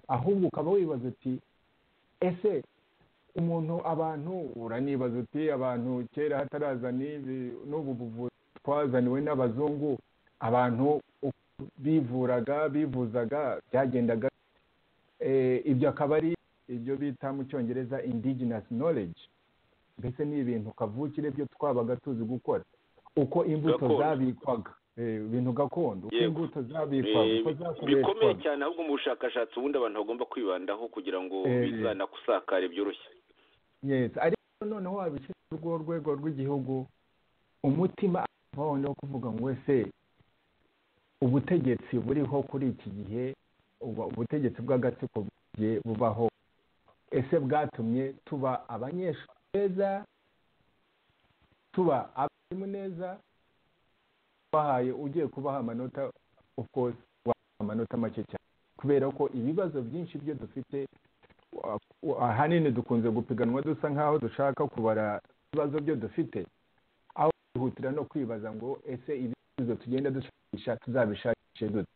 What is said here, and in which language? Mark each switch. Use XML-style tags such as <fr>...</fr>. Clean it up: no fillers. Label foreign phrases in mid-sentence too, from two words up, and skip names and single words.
<rw>Ahubwo ukaba wibaza uti ese abantu uranibaza uti abantu kera hataraza n'ubu buvuzi twazaniwe n'abazungu, abantu bivuzaga byagendaga, ibyo akaba ari ibyo bita mu Cyongereza</rw> <en>indigenous knowledge,</en> <rw>mbese ni ibintu kavukire byo twabaga tuzi gukora, uko imbuto zabikwaga, ibintu gakondo, uko imbuto zabikwaga, uko zakoreshwaga. Bikomeye cyane, ahubwo mu bushakashatsi ubundi abantu bagomba kwibandaho kugira ngo bizana kusakara byoroshye. Yes, ariko noneho wabishyira ku rwego rw'igihugu, umutima waho kuvuga ngo ese ubutegetsi buriho kuri iki gihe, ubutegetsi bw'agatsiko bubaho, ese bwatumye tuba abanyeshuri beza, tuba abarimu neza, bahaye ugiye kubaha amanota,</rw> <en>of course</en> <rw>amanota make cyane, kubera ko ibibazo byinshi byo dufite ahanini dukunze gupiganwa dusa nkaho dushaka kubara ibibazo byo dufite, aho twihutira no kwibaza ngo ese ibibazo tugenda dushakisha tuzabishakishe dute.</rw>